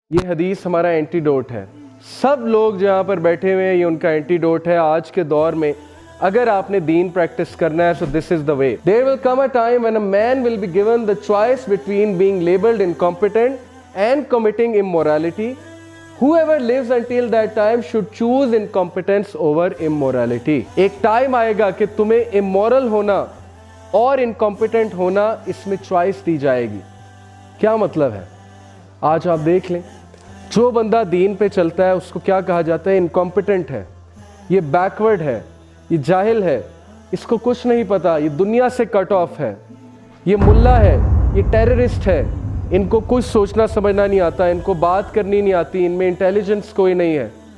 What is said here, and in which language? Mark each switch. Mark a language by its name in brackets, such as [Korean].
[Urdu] یہ حدیث ہمارا اینٹیڈوٹ ہے. سب لوگ جہاں پر بیٹھے ہوئے ہیں یہ ان کا اینٹیڈوٹ ہے. آج کے دور میں اگر آپ نے دین پریکٹس کرنا ہے [English] so this is the way. There will come a time when a man will be given the choice between being labeled incompetent and committing immorality. Whoever lives until that time should choose incompetence over immorality. [Urdu] ایک time آئے گا کہ تمہیں amoral ہونا اور incompetent ہونا اس میں choice دی جائے گی. کیا مطلب ہے؟ آج آپ دیکھ لیں جو بندہ دین پہ چلتا ہے اس کو کیا کہا جاتا ہے؟ انکمپیٹنٹ ہے، یہ بیکورڈ ہے، یہ جاہل ہے، اس کو کچھ نہیں پتا، یہ دنیا سے کٹ آف ہے، یہ ملا ہے، یہ ٹیررسٹ ہے، ان کو کچھ سوچنا سمجھنا نہیں آتا، ان کو بات کرنی نہیں آتی، ان میں انٹیلیجنس کوئی نہیں ہے.